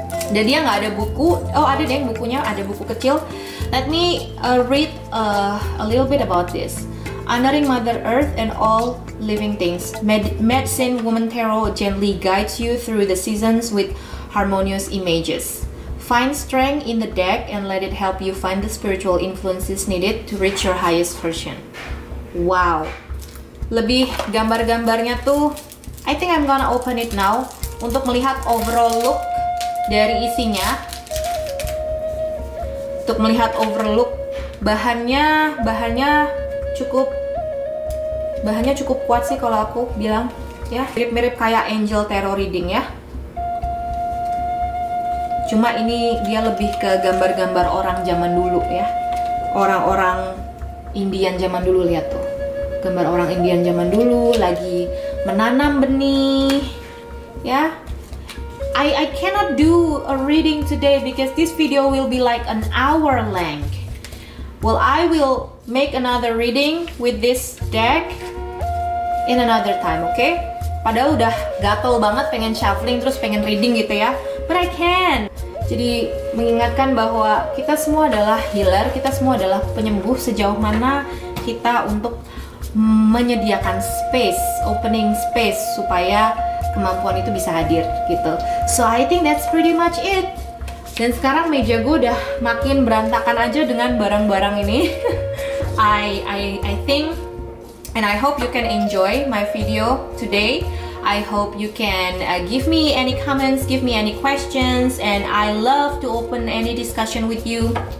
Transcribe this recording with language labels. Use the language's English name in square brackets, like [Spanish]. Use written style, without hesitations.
[Indonesian] Dan dia nggak ada buku. Oh, ada deh bukunya, ada buku kecil. [English] Let me read a little bit about this. Honoring Mother Earth and all living things, Medicine Woman Tarot gently guides you through the seasons with harmonious images. Find strength in the deck and let it help you find the spiritual influences needed to reach your highest version. Wow. [Indonesian] Lebih gambar-gambarnya tuh, [English] I think I'm gonna open it now [Indonesian] untuk melihat overall look dari isinya. Untuk melihat overall look, bahannya cukup kuat sih kalau aku bilang ya. Mirip-mirip kayak angel tarot reading ya. Cuma ini dia lebih ke gambar-gambar orang zaman dulu ya. Orang-orang Indian zaman dulu, lihat tuh. Gambar orang Indian zaman dulu lagi menanam benih ya. [English] I cannot do a reading today because this video will be like an hour length. Well, I will make another reading with this deck in another time, okay? [Indonesian] Padahal udah gatel banget pengen shuffling terus pengen reading gitu ya, [English] but I can. [Indonesian] Jadi mengingatkan bahwa kita semua adalah healer, kita semua adalah penyembuh sejauh mana kita untuk menyediakan space, opening space supaya kemampuan itu bisa hadir gitu. [English] So I think that's pretty much it. [Indonesian] Dan sekarang meja gue udah makin berantakan aja dengan barang-barang ini. [English] I think and I hope you can enjoy my video today. I hope you can give me any comments, give me any questions, and I love to open any discussion with you.